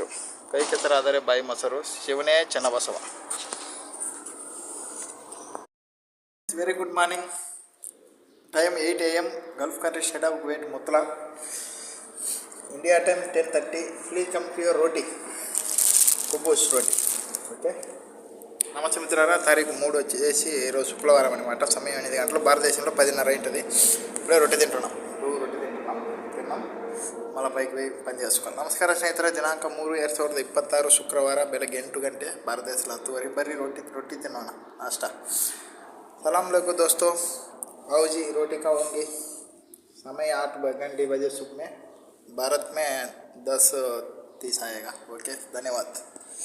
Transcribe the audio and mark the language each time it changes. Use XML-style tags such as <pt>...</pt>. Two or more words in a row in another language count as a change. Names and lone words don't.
<kn>ಕೈ ಕೆಸರಾದರೆ ಬಾಯಿ ಮೊಸರು, ಶಿವನೇ ಚನ್ನಬಸವ.</kn> <en>Very good morning. Time 8 AM, Gulf country, State of Kuwait, Mutla. India time 10:30. Please come to your roti,</en> <te>కుబూస్ రోటీ. ఓకే. నమస్తే మిత్రులారా, తారీఖు 3 వచ్చేసి ఈరోజు శుక్రవారం అనమాట. సమయం 8 గంటలు. భారతదేశంలో 10:30 ఉంటుంది. ఇప్పుడే రొట్టె తింటున్నాం. తిన్నాం, మళ్ళీ పైకి పోయి పని చేసుకోవాలి.</te> <kn>ನಮಸ್ಕಾರ ಸ್ನೇಹಿತರೆ. ದಿನಾಂಕ 3 2026 ಶುಕ್ರವಾರ ಬೆಳಗ್ಗೆ 8 ಗಂಟೆ. ಭಾರತ ದೇಶದಲ್ಲಿ 10:15. ಬರ್ರಿ ರೊಟ್ಟಿ ತಿನ್ನೋಣ, ನಾಷ್ಟ.</kn> <ar>سلام عليكم</ar> <kn>ದೋಸ್ತೋ,</kn> <hi>आओ जी रोटी खाओगे. समय 8 बजे सुबह में. भारत में 10:30 आएगा. ओके, धन्यवाद.</hi>